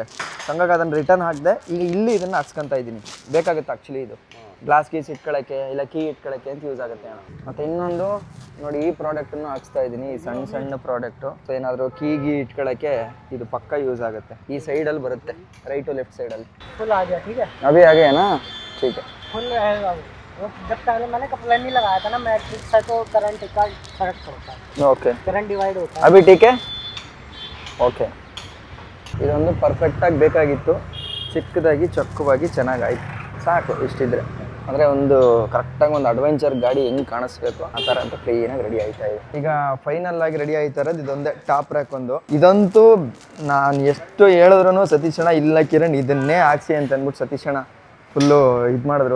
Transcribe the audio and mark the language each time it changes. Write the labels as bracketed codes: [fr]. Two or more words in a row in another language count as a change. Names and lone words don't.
[kn] ಹಂಗಾಗಿ ಅದನ್ನು ರಿಟರ್ನ್ ಹಾಕಿದೆ. ಈಗ ಇಲ್ಲಿ ಇದನ್ನು ಹಾಕ್ಸ್ಕೊತಾ ಇದ್ದೀನಿ. ಬೇಕಾಗುತ್ತೆ ಆ್ಯಕ್ಚುಲಿ ಇದು [en] glass keys [kn] ಇಟ್ಕೊಳ್ಳೋಕ್ಕೆ, ಇಲ್ಲ ಕೀ ಇಟ್ಕೊಳ್ಳೋಕ್ಕೆ ಅಂತ ಯೂಸ್ ಆಗುತ್ತೆ. ಮತ್ತು ಇನ್ನೊಂದು ನೋಡಿ, ಈ ಪ್ರಾಡಕ್ಟನ್ನು ಹಾಕ್ಸ್ತಾ ಇದ್ದೀನಿ, ಈ ಸಣ್ಣ ಸಣ್ಣ ಪ್ರಾಡಕ್ಟು. ಸೊ ಏನಾದರೂ ಕೀಗಿ ಇಟ್ಕೊಳ್ಳೋಕ್ಕೆ ಇದು ಪಕ್ಕ ಯೂಸ್ ಆಗುತ್ತೆ. ಈ ಸೈಡಲ್ಲಿ ಬರುತ್ತೆ, [en] right left [kn] ಸೈಡಲ್ಲಿ. [hi] फुल आ गया, ठीक है अभी आ गया ना, ठीक है. फुल रहेगा वो। जब पहले मैंने कपड़ा नहीं लगाया था ना मैट्रिक्स है, तो करंट का फर्क पड़ता है, ओके करंट डिवाइड होता है। अभी ठीक है, [kn] ಓಕೆ. ಇದೊಂದು ಪರ್ಫೆಕ್ಟಾಗಿ ಬೇಕಾಗಿತ್ತು, ಚಿಕ್ಕದಾಗಿ ಚೊಕ್ಕವಾಗಿ ಚೆನ್ನಾಗಾಯ್ತು. ಸಾಕು ಇಷ್ಟಿದ್ರೆ. ಅಂದರೆ ಒಂದು ಕರೆಕ್ಟಾಗಿ ಒಂದು ಅಡ್ವೆಂಚರ್ ಗಾಡಿ ಹೆಂಗೆ ಕಾಣಿಸ್ಬೇಕು ಆ ಥರ ಅಂತ ಕ್ಲೀನಾಗಿ ರೆಡಿ ಆಯ್ತಾ ಇದೆ. ಈಗ ಫೈನಲ್ ಆಗಿ ರೆಡಿ ಆಯ್ತಾ ಇರೋದು ಇದೊಂದೇ [en] top rack [kn] ಒಂದು. ಇದಂತೂ ನಾನು ಎಷ್ಟು ಹೇಳಿದ್ರು ಸತೀಶಣ್ಣ ಇಲ್ಲ ಕಿರಣ್ ಇದನ್ನೇ ಹಾಕ್ಸಿ ಅಂತ ಅಂದ್ಬಿಟ್ಟು ಸತೀಶಣ್ಣ ಫುಲ್ಲು ಇದು ಮಾಡಿದ್ರು.